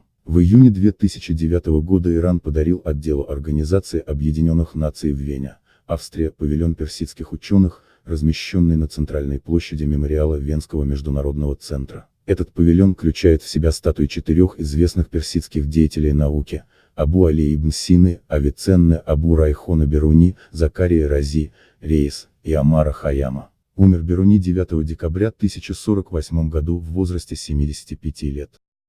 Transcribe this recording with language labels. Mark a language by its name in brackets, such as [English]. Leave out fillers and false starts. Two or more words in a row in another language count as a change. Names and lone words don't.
[Russian] В июне 2009 года Иран подарил отделу Организации Объединенных Наций в Вене, Австрия, павильон персидских ученых, размещенный на центральной площади мемориала Венского международного центра. Этот павильон включает в себя статуи 4 известных персидских деятелей науки: Абу Али ибн Сины, Авиценны, Абу Райхона Бируни, Закария Рази, Рейс и Омара Хайяма. Умер Бируни 9 декабря 1048 году в возрасте 75 лет.